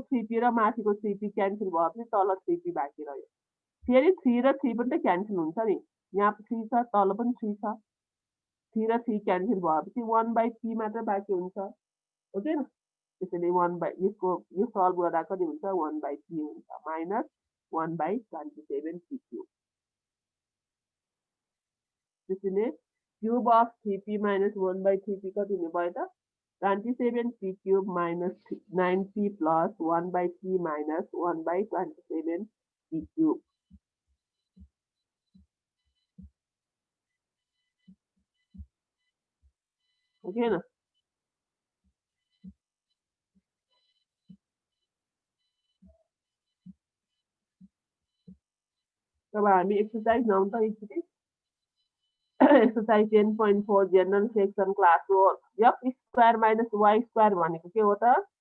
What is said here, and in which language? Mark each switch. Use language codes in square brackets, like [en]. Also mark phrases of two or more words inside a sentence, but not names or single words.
[ne] 3p र माथिको 3p क्यान्सल भएपछि तल 3p बाँकी रह्यो फेरि 3 र 3 पनि त क्यान्सल हुन्छ नि यहाँ 3 छ तल पनि 3 छ 3 र 3 क्यान्सल भएपछि 1/p मात्र बाँकी हुन्छ ओके न त्यसैले 1 यसको यो सल्भ गर्दा कति हुन्छ 1/p हुन्छ [en] minus 1/27p cube [ne] त्यसैले [en] cube of 3p minus 1/3p [ne] कति हुने भयो त 27p [en] cube minus 9p plus 1/p minus 1/27p cube [ne] ओके ना तब हामी एक्सरसाइज नहुन त एकचोटि एक्सरसाइज 10.4 [en] general section class [ne] 4 x [en] square minus y square [ne] भनेको के हो त